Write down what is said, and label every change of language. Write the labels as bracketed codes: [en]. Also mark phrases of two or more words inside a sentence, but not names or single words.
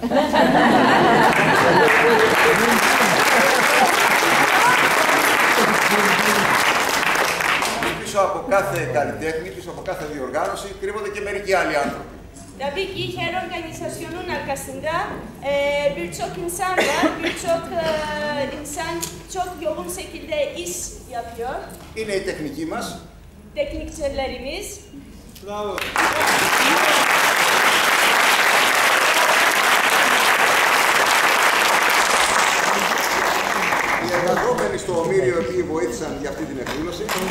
[el] Πίσω από κάθε καλλιτέχνη, πίσω από κάθε διοργάνωση, κρύβονται και mερικοί άλλοι άνθρωποι. [tr] Tabii ki her organizasyonun arkasında birçok insan var, birçok insan çok yoğun şekilde iş yapıyor. [el] Είναι η τεχνική μας. [tr] Teknikçilerimiz. Bravo. [el] Οι εργαζόμενοι στο Ομήριο εκεί βοήθησαν για αυτή την εκδήλωση.